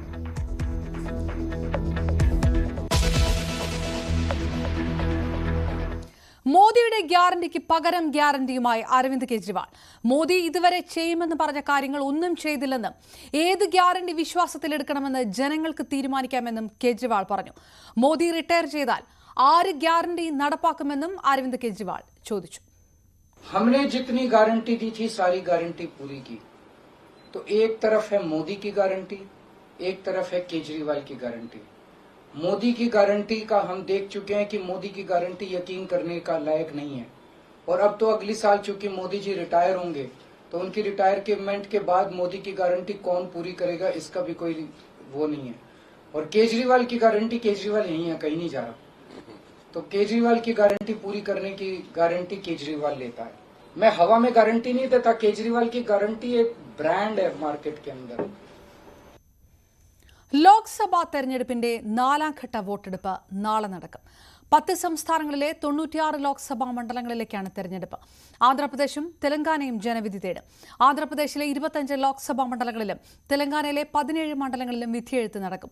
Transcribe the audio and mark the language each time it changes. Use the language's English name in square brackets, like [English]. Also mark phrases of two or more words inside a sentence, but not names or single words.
[Malayalam] മോദിയുടെ ഗ്യാരണ്ടിക്ക് പകരം ഗ്യാരണ്ടിയുമായി അരവിന്ദ് കെജ്രിവാൾ. മോദി ഇതുവരെ ചെയ്യുമെന്ന് പറഞ്ഞ കാര്യങ്ങൾ ഒന്നും ചെയ്തില്ലെന്നും ഏത് ഗ്യാരണ്ടി വിശ്വാസത്തിലെടുക്കണമെന്ന് ജനങ്ങൾക്ക് തീരുമാനിക്കാമെന്നും കെജ്രിവാൾ പറഞ്ഞു. മോദി റിട്ടയർ ചെയ്താൽ ആര് ഗ്യാരണ്ടി നടപ്പാക്കുമെന്നും അരവിന്ദ് കെജ്രിവാൾ ചോദിച്ചു. [Hindi] हमने जितनी गारंटी दी थी सारी गारंटी पूरी की. तो एक तरफ है मोदी की गारंटी, एक तरफ है केजरीवाल की गारंटी. मोदी की गारंटी का हम देख चुके हैं कि मोदी की गारंटी यकीन करने का लायक नहीं है. और अब तो अगली साल चूंकि मोदी जी रिटायर होंगे तो उनकी रिटायरमेंट के बाद मोदी की गारंटी कौन पूरी करेगा इसका भी कोई वो नहीं है. और केजरीवाल की गारंटी, केजरीवाल यही है, कहीं नहीं जा रहा. तो केजरीवाल की गारंटी पूरी करने की गारंटी केजरीवाल लेता है. मैं हवा में गारंटी नहीं देता. केजरीवाल की गारंटी एक ब्रांड है मार्केट के अंदर. [Malayalam] ലോക്സഭാ തെരഞ്ഞെടുപ്പിന്റെ 4ാം ഘട്ട വോട്ടെടുപ്പ് നാളെ നടക്കും. 10 സംസ്ഥാനങ്ങളിലെ 96 ലോക്സഭാ മണ്ഡലങ്ങളിലേക്കാണ് തെരഞ്ഞെടുപ്പ്. ആന്ധ്രാപ്രദേശും തെലങ്കാനയും ജനവിധി തേടും. ആന്ധ്രാപ്രദേശിലെ 25 ലോക്സഭാ മണ്ഡലങ്ങളിലും തെലങ്കാനയിലെ 17 മണ്ഡലങ്ങളിലും വിധിയെഴുത്ത് നടക്കും.